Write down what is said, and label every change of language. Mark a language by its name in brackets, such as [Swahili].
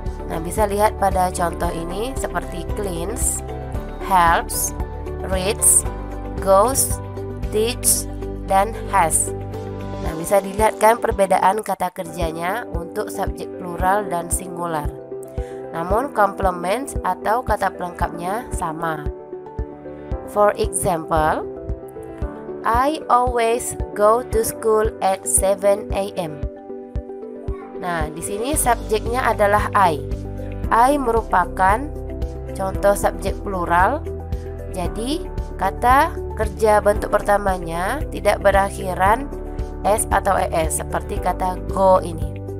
[Indonesian] Nah, bisa lihat pada contoh ini seperti cleans, helps, reads, goes, teach, dan has. Nah, bisa dilihat kan perbedaan kata kerjanya untuk subjek plural dan singular. Namun complement atau kata pelengkapnya sama. [English] For example, I always go to school at 7 a.m. [Indonesian] Nah, di sini subjeknya adalah I. I merupakan contoh subjek plural. Jadi, kata kerja bentuk pertamanya tidak berakhiran s atau es seperti kata go ini.